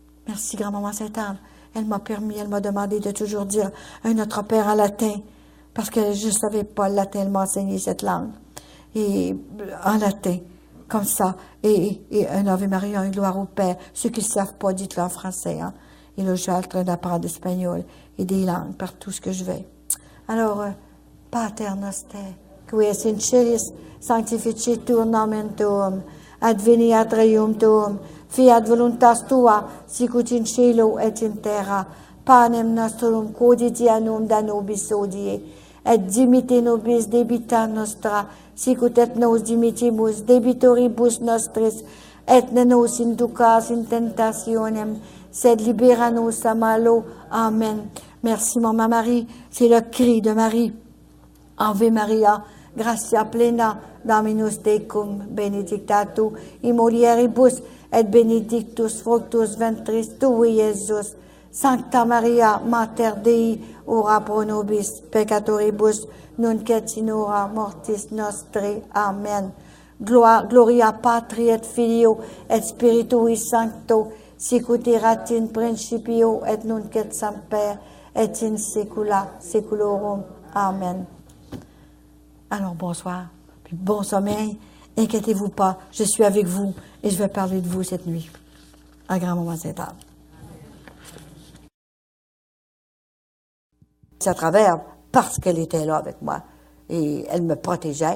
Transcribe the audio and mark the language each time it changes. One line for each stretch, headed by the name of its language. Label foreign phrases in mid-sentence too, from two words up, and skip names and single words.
French: Merci, grand-maman Sainte-Anne. Elle m'a demandé de toujours dire un Notre Père en latin, parce que je ne savais pas le latin, elle m'a enseigné cette langue. Et en latin, comme ça. Et un Ave Maria, une gloire au Père. Ceux qui ne savent pas, dites-le en français. Hein. Et là, je suis en train d'apprendre l'espagnol et des langues partout ce que je vais. Alors,
Latin: Pater Noster, qui es in celis, sanctificetur nomen tuum, adveniat regnum tuum, fiat voluntas tua, sicut in cielo et in terra, panem nostrum quotidianum da nobis hodie, et dimitte nobis debita nostra, sicut et nos dimittimus debitoribus nostris, et ne nos inducas in tentationem, sed libera nos a malo.
French: Amen. Merci, Maman Marie. C'est le cri de Marie.
Latin: Ave Maria, gratia plena, Dominus tecum, benedicta tu in mulieribus, et benedictus fructus ventris tui, Iesus. Sancta Maria, Mater Dei, ora pro nobis peccatoribus, nunc et in hora mortis nostri. Amen. Gloria Patri et Filio et Spiritui Sancto, sicut erat in principio et nunc et semper et in saecula saeculorum. Amen.
French: Alors bonsoir, puis bon sommeil. Inquiétez-vous pas, je suis avec vous et je vais parler de vous cette nuit. À grand-maman Sainte-Anne. C'est à travers, parce qu'elle était là avec moi et elle me protégeait.